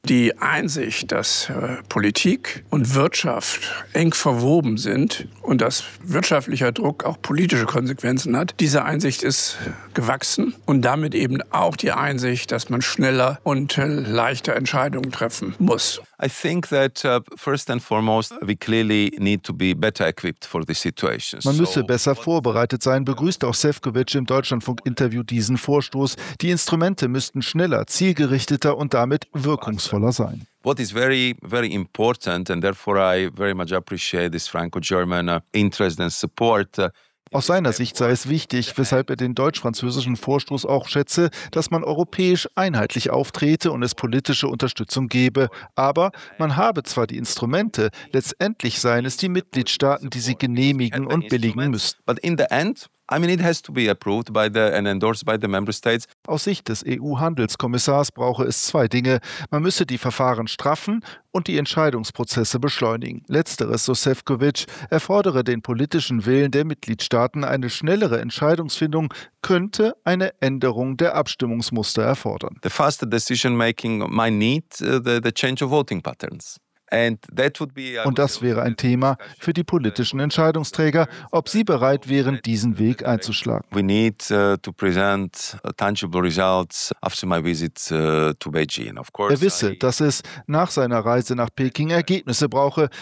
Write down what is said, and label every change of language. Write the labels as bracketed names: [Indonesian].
[German] Die Einsicht, dass Politik und Wirtschaft eng verwoben sind und dass wirtschaftlicher Druck auch politische Konsequenzen hat, diese Einsicht ist gewachsen. Und damit eben auch die Einsicht, dass man schneller und leichter Entscheidungen treffen muss. [English] I think that first and foremost we clearly need to be better equipped for this situation. [German] Man müsse besser vorbereitet sein, begrüßt auch Šefčovič im Deutschlandfunk-Interview diesen Vorstoß. Die Instrumente müssten schneller, zielgerichteter und damit wirkungsvoller sein. [English] What is very, very important, and therefore I very much appreciate this Franco-German interest and support. [German] Aus seiner Sicht sei es wichtig, weshalb er den deutsch-französischen Vorstoß auch schätze, dass man europäisch einheitlich auftrete und es politische Unterstützung gebe. Aber man habe zwar die Instrumente, letztendlich seien es die Mitgliedstaaten, die sie genehmigen und billigen müssten. [English] But in the end, I mean, it has to be approved by the and endorsed by the member states. [German] Aus Sicht des EU-Handelskommissars brauche es zwei Dinge. Man müsse die Verfahren straffen und die Entscheidungsprozesse beschleunigen. Letzteres, so Šefčovič, erfordere den politischen Willen der Mitgliedstaaten. Eine schnellere Entscheidungsfindung könnte eine Änderung der Abstimmungsmuster erfordern. [English] The faster decision making might need the change of voting patterns. [German] Und das wäre ein Thema für die politischen Entscheidungsträger, ob sie bereit wären, diesen Weg einzuschlagen. [English] We need to present tangible results after my visit to Beijing. Of course. [German] Er wisse, dass es nach seiner Reise nach Peking Ergebnisse brauche.